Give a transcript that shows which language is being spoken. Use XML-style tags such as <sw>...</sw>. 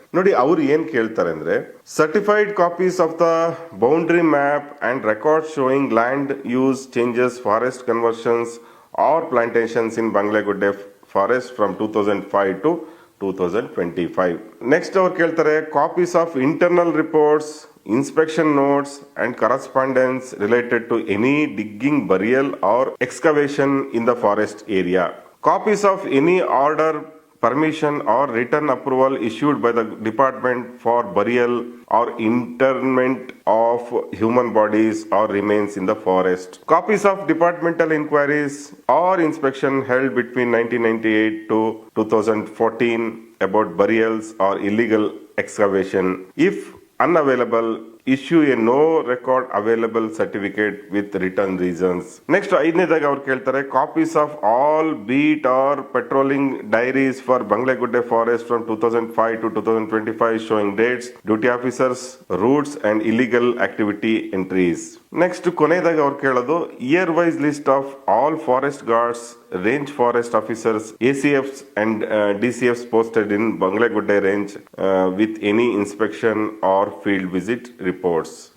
<kn>ನೋಡಿ, ಅವ್ರು ಏನ್ ಕೇಳ್ತಾರೆ ಅಂದ್ರೆ,</kn> <en>Certified copies of the boundary map and record showing land use changes, forest conversions or plantations in Banglegudde forest from 2005 to 2025. Next</en> <kn>ಅವ್ರು ಕೇಳ್ತಾರೆ,</kn> <en>Copies of internal reports, inspection notes and correspondence related to any digging, burial or excavation in the forest area. Copies of any order, permission or written approval issued by the department for burial or interment of human bodies or remains in the forest. Copies of departmental inquiries or inspection held between 1998 to 2014 about burials or illegal excavation. If unavailable, issue a no record available certificate with written reasons. Next,</en> <kn>ಐದನೇದಾಗಿ ಅವ್ರು ಕೇಳ್ತಾರೆ,</kn> <en>Copies of all beat or patrolling diaries for Banglegudde forest from 2005 to 2025 showing dates, duty officers, routes and illegal activity entries. Next</en> <kn>ಕೊನೆಯದಾಗಿ ಅವ್ರು ಕೇಳೋದು,</kn> <en>Year wise list of all forest guards, range forest officers, ACFs and DCFs posted in Banglegudde range with any inspection or field visit reports.</en>